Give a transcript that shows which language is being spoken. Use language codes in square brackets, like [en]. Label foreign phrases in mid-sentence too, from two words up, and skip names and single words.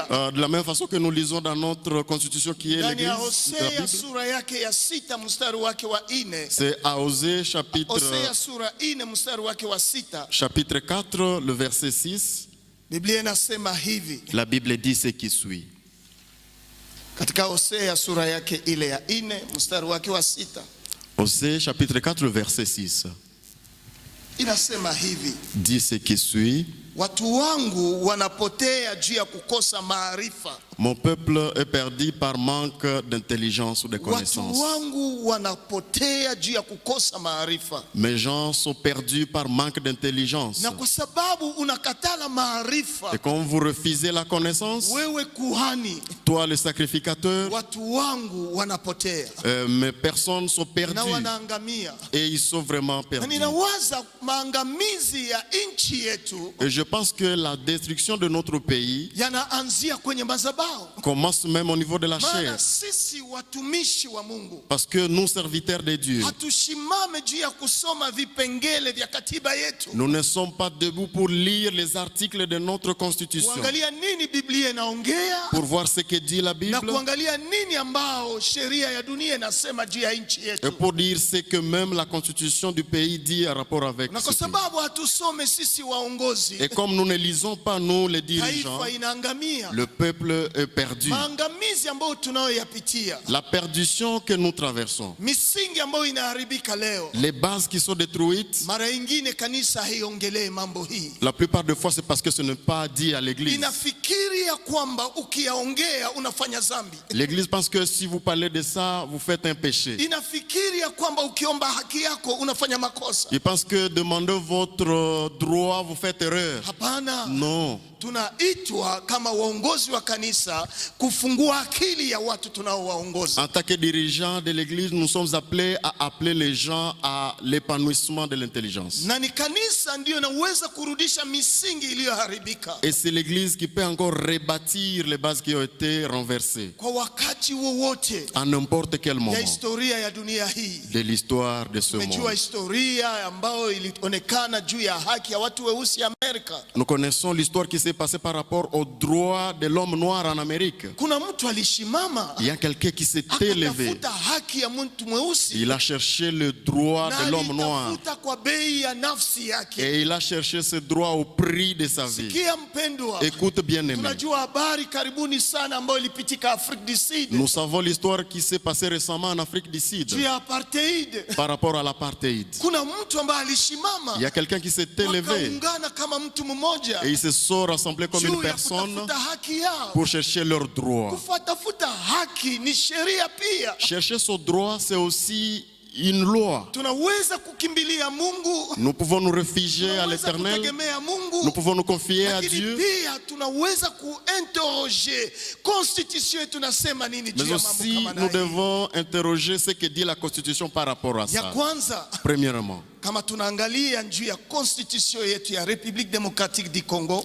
[fr] de la même façon que nous lisons dans notre constitution qui est [sw] ndani ya [fr] l'Église, la [sw] Hosea [fr] Bible, [sw] sura yake ya 6 mstari wake wa 4. [fr] c'est à Osée chapitre [sw] Hosea sura 4 mstari wake wa 6. [fr] chapitre 4, le verset 6, [sw] Biblia inasema hivi [fr] la Bible dit ce qui suit. [sw] katika Hosea sura yake ile ya 4 mstari wake wa 6, [fr] Osée chapitre 4, le verset 6, [sw] inasema hivi: [fr] dit ce qui suit. [sw] watu wangu wanapotea juu ya kukosa maarifa. [fr] Mon peuple est perdu par manque d'intelligence ou de [sw] Watu [fr] connaissance. [sw] wangu wanapotea juu ya kukosa maarifa. [fr] Mes gens sont perdus par manque d'intelligence. [sw] Na kwa sababu unakatala maarifa, [fr] Et quand vous refusez la connaissance, [sw] wewe kuhani, [fr] toi le sacrificateur, [sw] watu wangu wanapotea [fr] mes personnes sont [sw] na [fr] perdues [sw] wanaangamia. [fr] et ils sont vraiment [sw] Na [fr] perdus. [sw] ninawaza maangamizi ya nchi yetu [fr] Et je pense que la destruction de notre pays [sw] yanaanzia kwenye madhabahu. [fr] commence même au niveau de la chair. [sw] Maana sisi watumishi wa Mungu [fr] Parce que nous, serviteurs de Dieu, [sw] hatushimame juu ya kusoma vipengele vya katiba yetu, [fr] nous ne sommes pas debout pour lire les articles de notre constitution, [sw] kuangalia nini Biblia inaongea [fr] pour voir ce que dit la [sw] na [fr] Bible [sw] kuangalia nini ambao sheria ya dunia inasema juu ya nchi [fr] et [sw] yetu. [fr] pour dire ce que même la constitution du pays dit en rapport avec [sw] Na [fr] ce [sw] kwa [fr] pays. [sw] sababu hatusome sisi waongozi, [fr] Et comme nous ne lisons pas, nous les dirigeants, [sw] taifa inaangamia. [fr] le peuple est perdu. [sw] Maangamizi ambayo tunayoyapitia, [fr] La perdition que nous traversons, [sw] misingi ambayo inaharibika leo, [fr] les bases qui sont détruites, [sw] mara nyingine kanisa haiongelee mambo hii. [fr] la plupart des fois c'est parce que ce n'est pas dit à l'église. [sw] Inafikiri ya kwamba ukiyaongea unafanya dhambi. [fr] L'église pense que si vous parlez de ça, vous faites un péché. [sw] Inafikiri ya kwamba ukiomba haki yako unafanya makosa. [fr] Il pense que demander votre droit, vous faites erreur. [sw] Hapana. [fr] Non. [sw] Tunaitwa kama waongozi wa kanisa kufungua akili ya watu tunaowaongoza. [fr] En tant que dirigeant de l'église, nous sommes appelés à appeler les gens à l'épanouissement de l'intelligence. [sw] Na ni kanisa ndio inaweza kurudisha misingi iliyoharibika. [fr] Et c'est l'église qui peut encore rebâtir les bases qui ont été renversées [sw] Kwa wakati wowote [fr] à n'importe quel [sw] ya [fr] moment [sw] historia ya dunia hii. [fr] de l'histoire de ce [sw] Tumejua [fr] monde. [sw] historia ambayo ilionekana juu ya haki ya watu weusi Amerika. [fr] Nous connaissons l'histoire qui s'est passée par rapport aux droits de l'homme noir en Amérique. [sw] Kuna mtu alishimama [fr] Il y a quelqu'un qui s'est élevé. [sw] akatafuta haki ya mtu mweusi [fr] Il a cherché le droit [sw] na [fr] de l'homme noir. [sw] alitafuta kwa bei ya nafsi yake. [fr] Et il a cherché ce droit au prix de sa vie. [sw] Sikia mpendwa, [fr] Écoute bien aimé. [sw] tunajua habari karibuni sana ambayo ilipitika Afrika du Sud [fr] Nous savons l'histoire qui s'est passée récemment en Afrique du Sud [sw] juu ya apartheid. [fr] par rapport à l'apartheid. [sw] Kuna mtu ambaye alishimama [fr] Il y a quelqu'un qui s'est élevé [sw] wakaungana kama mtu mtu mmoja [fr] Et ils se sont rassemblés comme une [sw] juu ya [fr] personne [sw] kutafuta haki yao. [fr] pour chercher leurs droits. [sw] Kutafuta haki ni sheria pia. [fr] Chercher son droit, c'est aussi une loi. [sw] Tunaweza kukimbilia Mungu, [fr] Nous pouvons nous réfugier à [sw] tunaweza [fr] l'Éternel. [sw] kutegemea Mungu, [fr] Nous pouvons nous confier à [sw] lakini [fr] Dieu. [sw] pia tunaweza kuinterroger constitution yetu nasema nini juu [fr] Mais [sw] ya mambo [fr] aussi, [sw] kama [fr] nous [sw] haya. [fr] devons interroger ce que dit la Constitution par rapport à [sw] Ya [fr] ça. [sw] kwanza, [fr] Premièrement, [sw] kama tunaangalia juu ya constitution yetu ya République démocratique du Congo,